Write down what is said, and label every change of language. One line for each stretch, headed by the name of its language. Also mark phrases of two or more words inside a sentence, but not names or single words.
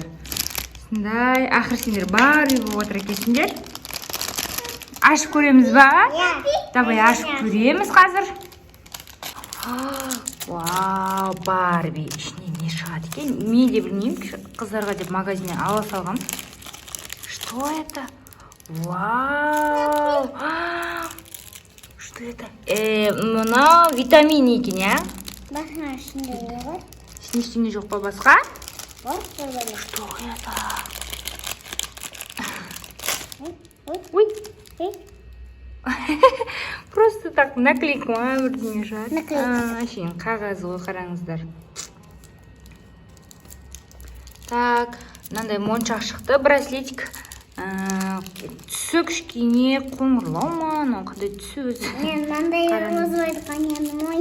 Kazakh: Сындай, ақыр сендер Барби болып отыр екенсіңдер. Ашып көреміз ба? Давай ашып көреміз қазір. Вау, Барби. Ішінен не шығады екен? Мен де білмеймін, қыздарға деп магазиннен ала салғам.
Russian: Что это? Вау. Что это?
Kazakh: Мына витамин екен, я? Басқа ішінде не бар? Ішінде жоқ па басқа? Бар.
Russian: Что это? Ой. Просто так наклейка
Kazakh: бірдеңе шығар. Әшейін қағазы ғой, қараңыздар. Так, мынандай моншақ шықты, браслетик. Түсі кішкене қоңырлау ма? Қандай түсі өзі? Мен мынандай розовый қанен мой.